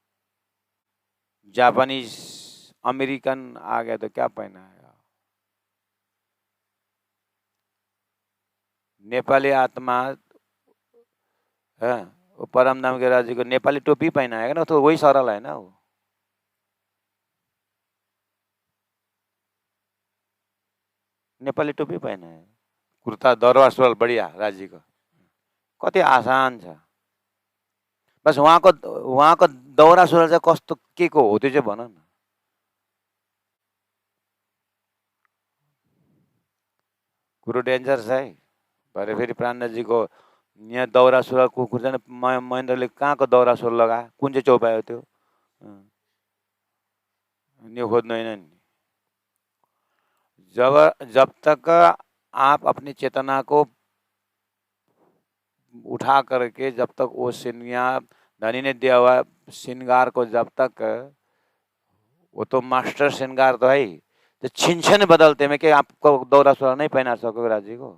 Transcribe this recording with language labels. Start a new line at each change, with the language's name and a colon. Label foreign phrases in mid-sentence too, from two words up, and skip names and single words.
Hindi: जापानीज अमेरिकन आ गया तो क्या पहनाएगा। नेपाली आत्मा है, वो परम धाम के राज्य को नेपाली टोपी पहनाएगा ना, तो वही सरल है ना, वो नेपाली टोपी पहनाएगा, कुर्ता दौरा सुरुवाल बढ़िया राज्य को,
Nepali: कति आसान छ। बस वहाँको दौरा सुरुवाल चाहिँ कस्तो के को हो त्यो चाहिँ भन न। कुरो डेन्जर छ है। भरे फेरि प्राणजीको यहाँ दौरा सुरुवाल कुकुर चाहिँ महेन्द्रले कहाँको दौरा सुरुवाल लगायो, कुन चाहिँ चौपायो त्यो, यो खोज्नु होइन नि।
Hindi: जब तक आप अपनी चेतना को उठा करके, जब तक वो श्रृंगार धनी ने दिया हुआ श्रृंगार को, जब तक वो तो मास्टर श्रृंगार तो है ही, तो छिन छिन बदलते में कि आपको दौरा सुरुवाल नहीं पहना सकोगे राजी को।